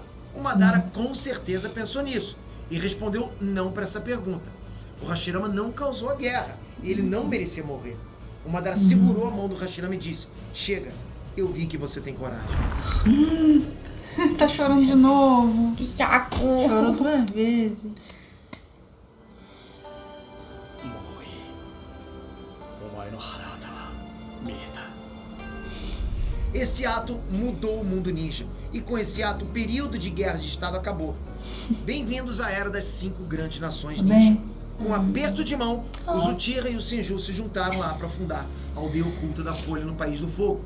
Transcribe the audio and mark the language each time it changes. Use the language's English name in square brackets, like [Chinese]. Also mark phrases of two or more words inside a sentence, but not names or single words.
[Portuguese] O Madara com certeza pensou nisso e respondeu não para essa pergunta. O Hashirama não causou a guerra, ele não merecia morrer. O Madara segurou a mão do Hashirama e disse: chega, eu vi que você tem coragem. Tá chorando de novo. Que saco! Chorou 2 vezes. [Japanese] もういいお前の腹渡は見えた [Portuguese] Esse ato mudou o mundo ninja. E com esse ato, o período de guerra de estado acabou. Bem-vindos à era das 5 grandes nações ninja. Bem. Com um aperto de mão, os Uchiha e os Senju se juntaram lá para fundar a aldeia oculta da Folha no País do Fogo.